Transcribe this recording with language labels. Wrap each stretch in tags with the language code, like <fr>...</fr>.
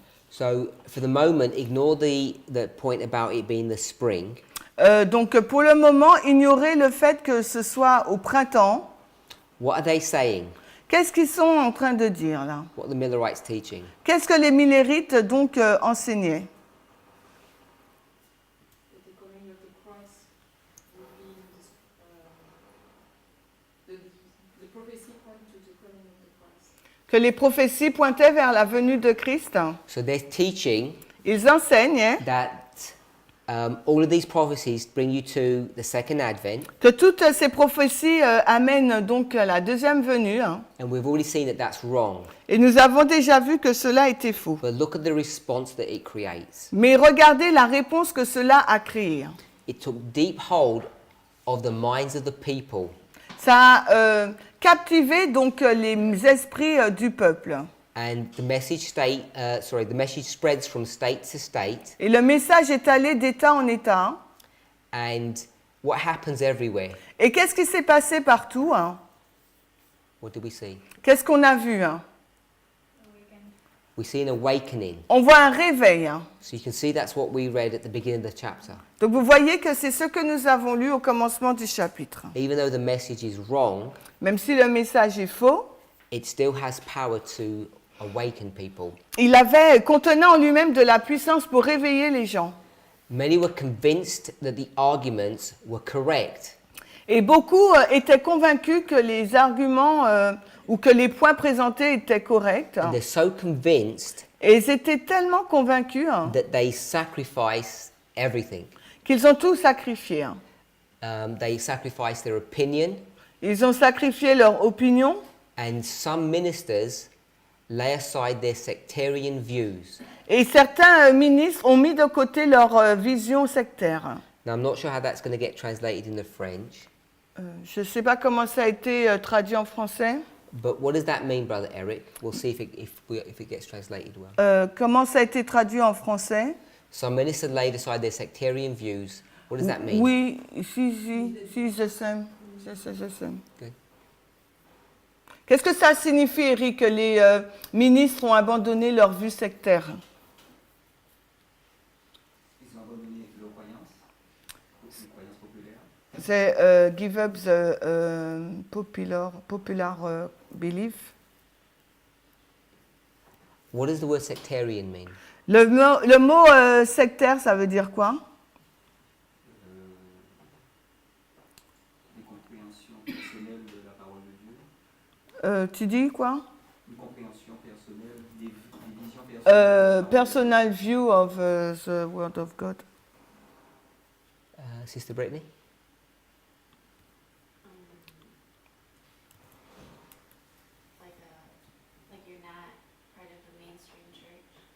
<en>So, for the moment, ignore the point about it being the spring.</en> <fr>Donc, pour le moment, ignorez le fait que ce soit au printemps.</fr> <en>What are they saying?</en> <fr>Qu'est-ce qu'ils sont en train de dire là?</fr> <en>What are the Millerites teaching?</en> <fr>Qu'est-ce que les Millérites donc enseignaient? Que les prophéties pointaient vers la venue de Christ.</fr> <en>So they're teaching</en> <fr>Ils enseignent</fr> <en>that all of these prophecies bring you to the second advent,</en> <fr>que toutes ces prophéties amènent donc à la deuxième venue.</fr> <en>and we've already seen that that's wrong.</en> <fr>Et nous avons déjà vu que cela était faux.</fr> <en>But look at the response that it creates.</en> <fr>Mais regardez la réponse que cela a créée.</fr> <en>It took deep hold of the minds of the people.</en> <fr>Ça a captivé donc les esprits du peuple.</fr> <en>And the message spreads from state to state.</en> <fr>Et le message est allé d'État en État.</fr> <en>And what happens everywhere?</en> <fr>Et qu'est-ce qui s'est passé partout?</fr> <en>What do we see?</en> <fr>Qu'est-ce qu'on a vu?</fr> <en>We see an awakening.</en> <fr>On voit un réveil.</fr> <en>So you can see that's what we read at the beginning of the chapter.</en> <fr>Donc vous voyez que c'est ce que nous avons lu au commencement du chapitre.</fr> <en>Even though the message is wrong,</en> <fr>Même si le message est faux,</fr> <en>it still has power to awaken people.</en> <fr>il avait contenant en lui-même de la puissance pour réveiller les gens.</fr> <en>Many were convinced that the arguments were correct.</en> <fr>Et beaucoup étaient convaincus que les arguments ou que les points présentés étaient corrects.</fr> <en>And they're so convinced</en> <fr>Et ils étaient tellement convaincus</fr> <en>that they sacrifice everything.</en> <fr>qu'ils ont tout sacrifié.</fr> <en>They sacrifice their opinion,</en> <fr>Ils ont sacrifié leur opinion</fr> <en>and some ministers lay aside their sectarian views.</en> <fr>et certains ministres ont mis de côté leur vision sectaire.</fr> <en>Now, I'm not sure how that's going to get translated in the French,</en> <fr>Je ne sais pas comment ça a été traduit en français.</fr> <en>but what does that mean, Brother Eric? We'll see if it gets translated well.</en> <fr>Comment ça a été traduit en français?</fr> <en>Some ministers laid aside their sectarian views. What does that mean?</en> <fr>Oui, si, je sais. Je sais.</fr> <en>Good.</en> <fr>Qu'est-ce que ça signifie, Eric, que les ministres ont abandonné leur vue sectaire? Ils ont abandonné leurs croyances, les croyances populaires. C'est</fr> <en>give up the popular belief. What does the word sectarian mean?</en> <fr>Le mot sectaire, ça veut dire quoi? Des compréhensions personnelles de la parole de Dieu. Tu dis quoi? Une compréhension personnelle, des visions personnelles.</fr> <en>Personal view of the word of God. Sister Brittany? Like you're not part of the mainstream church.</en>